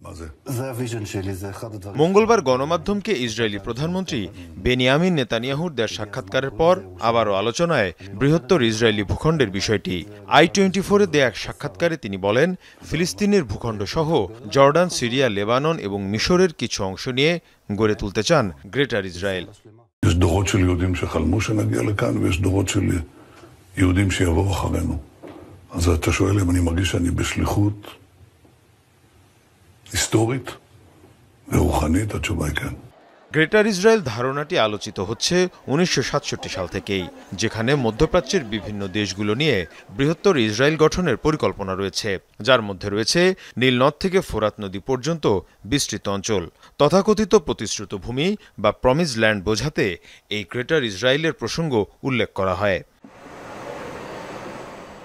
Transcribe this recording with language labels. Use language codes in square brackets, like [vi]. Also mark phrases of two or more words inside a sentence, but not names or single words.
[bn] মঙ্গলবার গণমাধ্যমকে ইসরায়েলি প্রধানমন্ত্রী বেনিয়ামিন নেতানিয়াহুর দেওয়া সাক্ষাৎকারের পর আবারও আলোচনায় বৃহত্তর ইসরায়েলি ভূখণ্ডের বিষয়টি। i24-এ দেয়া এক সাক্ষাৎকারে তিনি বলেন, ফিলিস্তিনের ভূখণ্ড সহ জর্ডান, সিরিয়া, লেবানন এবং মিশরের কিছু অংশ নিয়ে গড়ে তুলতে চান গ্রেটার ইসরায়েল। [he] יש דורות של יהודים שחלמו שנגיע לכאן, ויש דורות של יהודים שיבואו אחרינו. אז אתה שואל אם אני מרגיש שאני בשליחות היסטורית ורוחנית, התשובה היא כן. [bn] গ্রেটার ইসরায়েল ধারণাটি আলোচিত হচ্ছে 1967 সাল থেকেই, যেখানে মধ্যপ্রাচ্যের বিভিন্ন দেশগুলো নিয়ে বৃহত্তর ইসরায়েল গঠনের পরিকল্পনা রয়েছে, যার মধ্যে রয়েছে নীলনদ থেকে ফোরাত নদী পর্যন্ত বিস্তৃত অঞ্চল। তথাকথিত প্রতিশ্রুত ভূমি বা [en] promise land [bn] বোঝাতে এই গ্রেটার ইসরায়েলের প্রসঙ্গ উল্লেখ করা হয়।